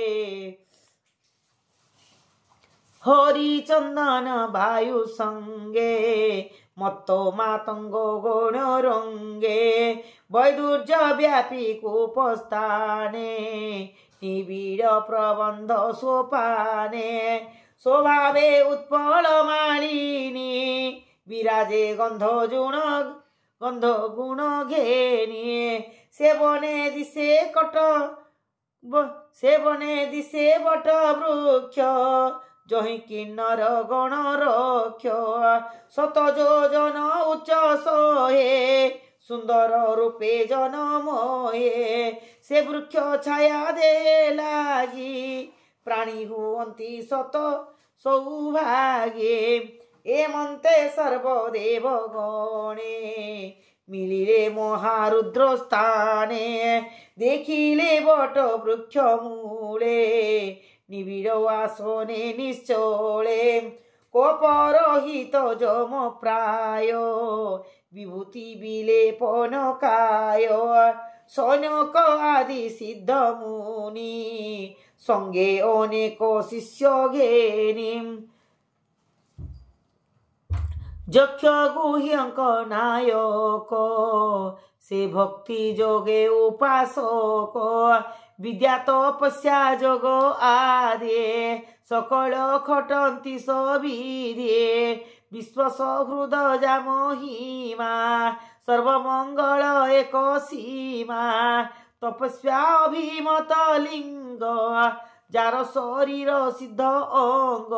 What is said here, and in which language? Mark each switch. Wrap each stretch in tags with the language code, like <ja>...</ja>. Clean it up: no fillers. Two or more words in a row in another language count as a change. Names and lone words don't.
<or>ହରିଚନ୍ଦନ ବାୟୁ ସଙ୍ଗେ ମତ୍ତୋ ମାତଙ୍ଗ ଗଣ ରଙ୍ଗେ ବୈଦୁର୍ଯ୍ୟ ବ୍ୟାପୀ କୂପସ୍ଥାନେ ନିବିଡ଼ ପ୍ରବନ୍ଧ ସୋପାନେ ସ୍ୱଭାବେ ଉତ୍ପଳ ମାଳିନୀ ବିରାଜେ ଗନ୍ଧ ଗୁଣ ଘେନି ସେବନେ ଦିଶେ ବଟ ବୃକ୍ଷ ଯହିଁ କିନ୍ନର ଗଣ ରକ୍ଷ ଶତ ଯୋଜନ ଉଚ୍ଚ ସୋହେ ସୁନ୍ଦର ରୂପେ ଜନ ମୋହେ ସେ ବୃକ୍ଷ ଛାୟା ଦେ ଲାଗି ପ୍ରାଣୀ ହୁଅନ୍ତି ସତ ସୌଭାଗେ ଏମନ୍ତେ ସର୍ବଦେବ ଗଣେ ମିଳିଲେ ମହାରୁଦ୍ର ସ୍ଥାନେ ଦେଖିଲେ ବଟ ବୃକ୍ଷ ମୂଳେ ନିବିଡ଼ ଆସନେ ନିଶ୍ଚଳେ କୋପରହିତ ଯମ ପ୍ରାୟ ବିଭୂତି ବିଲେପନ କାୟ ଶୌନକ ଆଦି ସିଦ୍ଧ ମୁନି ସଙ୍ଗେ ଅନେକ ଶିଷ୍ୟ ଘେନି ଯକ୍ଷ ଗୁହ୍ୟଙ୍କ ନାୟକ ସେ ଭକ୍ତି ଯୋଗେ ଉପାସକ ବିଦ୍ୟା ତପସ୍ୟା ଯୋଗ ଆଦି ସକଳ ଖଟନ୍ତି ସବିଧେ ବିଶ୍ୱ ସହୃଦ ଯାମହିମା ସର୍ବମଙ୍ଗଳ ଏକ ସୀମା ତପସ୍ୟା ଅଭିମତ ଲିଙ୍ଗ ଯାର ଶରୀର ସିଦ୍ଧ ଅଙ୍ଗ</or>